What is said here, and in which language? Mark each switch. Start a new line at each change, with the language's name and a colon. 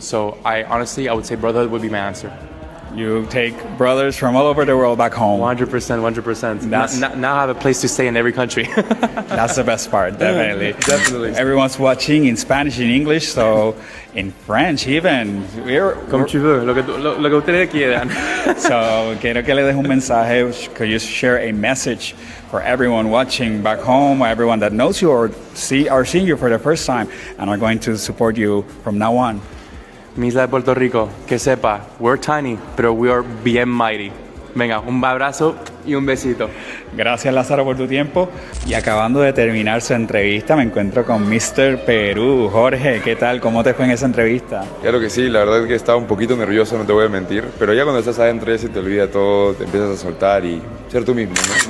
English: So I would say brotherhood would be my answer. You take brothers from all over the world back home. 100%. Now I have a place to stay in every country. That's the best part, definitely. Definitely. Everyone's watching in Spanish, in English, so in French even.
French: Comme tu veux,
Spanish: lo que ustedes quieran. So, quiero que le des un mensaje.
English: Could you share a message for everyone watching back home, or everyone that knows you or seeing you for the first time and are going to support you from now on?
Spanish: Mi isla de Puerto Rico, que sepa,
English: we're tiny,
Spanish: pero
English: we are
Spanish: bien
English: mighty.
Spanish: Venga, un abrazo y un besito. Gracias, Lázaro, por tu tiempo. Y acabando de terminar su entrevista, me encuentro con Mr. Perú. Jorge, ¿qué tal? ¿Cómo te fue en esa entrevista? Claro que sí, la verdad es que estaba un poquito nervioso, no te voy a mentir, pero ya cuando estás adentro ya se te olvida todo, te empiezas a soltar y ser tú mismo, ¿no?